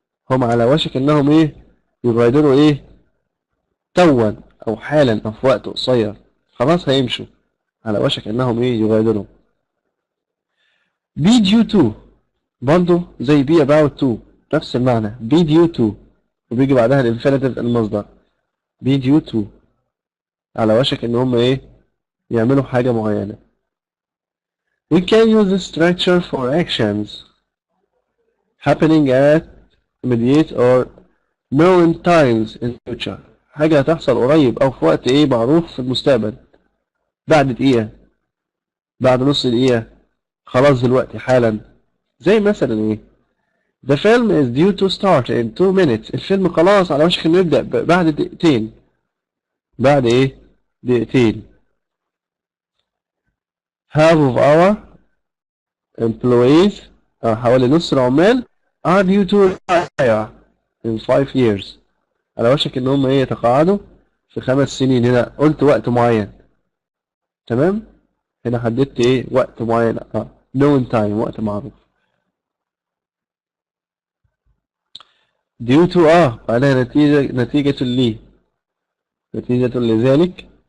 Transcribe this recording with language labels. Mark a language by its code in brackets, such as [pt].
[ar] هم على وشك إنهم إيه يغادروا إيه توا أو حالا أو في وقت قصير، خلاص هيمشوا، على وشك إنهم إيه يغادروا. be due to برضه زي be about to نفس المعنى be due to، وبيجي بعدها الانفينيتيف المصدر be due to، على وشك إن هم إيه يعملوا حاجة معينة. [en] We can use this structure for actions happening at immediate or known times in future. [ar] حاجة هتحصل قريب أو في وقت إيه معروف في المستقبل، بعد دقيقة، بعد نص دقيقة، خلاص دلوقتي حالا. زي مثلا إيه؟ [en] The film is due to start in 2 minutes. [ar] الفيلم خلاص على وشك إنه يبدأ بعد دقيقتين. بعد إيه؟ دقيقتين. [en] Half of our employees [ar] حوالي نص العمال [en] are due to retire in 5 years. [ar] على وشك إن هم إيه يتقاعدوا في 5 سنين. هنا قلت وقت معين. تمام؟ هنا حددت إيه وقت معين. known time وقت معروف. due to معناها نتيجة لذلك.